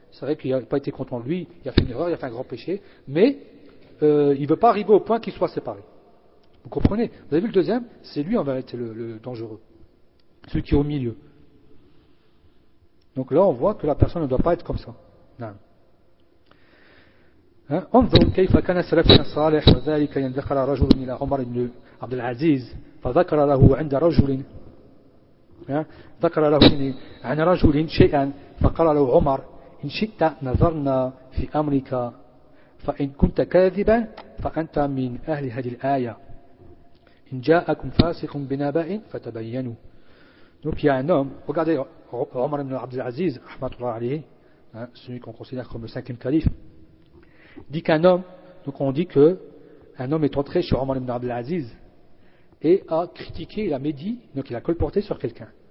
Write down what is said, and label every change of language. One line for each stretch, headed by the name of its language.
French: C'est vrai qu'il n'a pas été content de lui, il a fait une erreur, il a fait un grand péché, mais il ne veut pas arriver au point qu'il soit séparé. Vous comprenez? Vous avez vu le deuxième? C'est lui en vérité le dangereux. Celui qui est au milieu. Donc là, on voit que la personne ne doit pas être comme ça. Non.
Arabic: انظر كيف كان سلف صالح وذلك يندخل رجل إلى عمر بن عبد العزيز فذكر له عند رجل ذكر له عن رجل شيئا فقال له عمر إن شئت نظرنا في أمرك فإن كنت كاذبا فأنت من أهل هذه الآية إن جاءكم فاسق بنبأ فتبينوا.
French: Donc il y a un homme, regardez عمر بن عبد العزيز
Arabic: رحمة الله عليه,
French: celui qu'on considère comme le cinquième calife, dit qu'un homme, donc on dit que un homme est entré chez Omar ibn Abdel Aziz et a critiqué, il a médit, donc il a colporté sur quelqu'un.